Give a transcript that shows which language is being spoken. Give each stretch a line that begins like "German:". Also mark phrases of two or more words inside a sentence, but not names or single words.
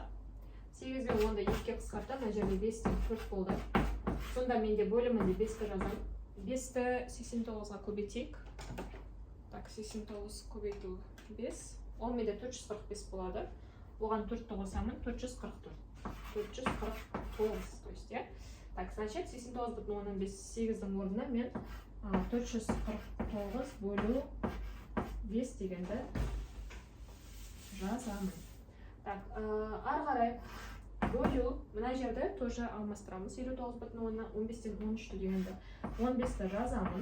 Kazakh: 8 бен 10-ды 2-ке қысқартам, мына жерде 5-тен 4 болды. Сонда менде бөлімінде 5-ті жазам. 5-ті 89-ға көбейтейік. Так, 89 көбейту 5. Ол менде 445 болады. Оған 4-ті қосамын, 444. 449,
Russian: то есть, я. Так, значит,
Kazakh: 89 бүтін 10-нан 8-дің орнына мен 449 бөлу 5 дегенді жазамын. Так, ары қарай бөлу, мына жерді тоже алмастырамыз. 59 бүтін 10-нан 15-тен 13 дегенді 15-ті жазамын.